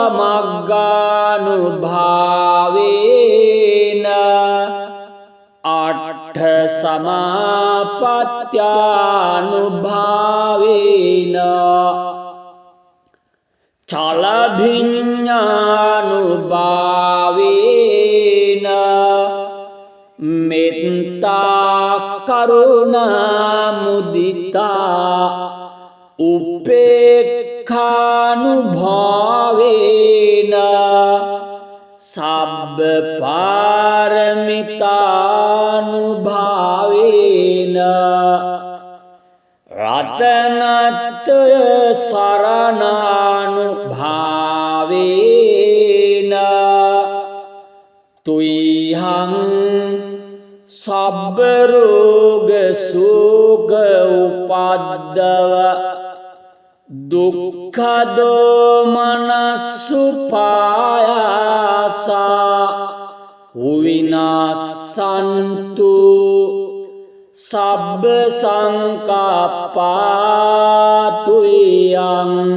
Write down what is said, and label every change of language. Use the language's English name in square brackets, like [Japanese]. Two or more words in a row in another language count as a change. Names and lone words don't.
[Pali] මග්ගානුභාවේන අට්ඨ සමාපත්ත්‍යානුභාවේන චලභිඤ්ඤානුභාවේන මෙත්තා කරුණා මුදිතා උපේක්ඛානුභාවේන සබ්බ පාරමිතානුභාවේන රතනත්‍රය සරණානුභාවේන තුයිහං සබ්බ රෝග සෝක උපද්දව දුක්ඛ දෝමනස්සුපායාසා විනාසන්තු සබ්බ සංකප්පාතුයං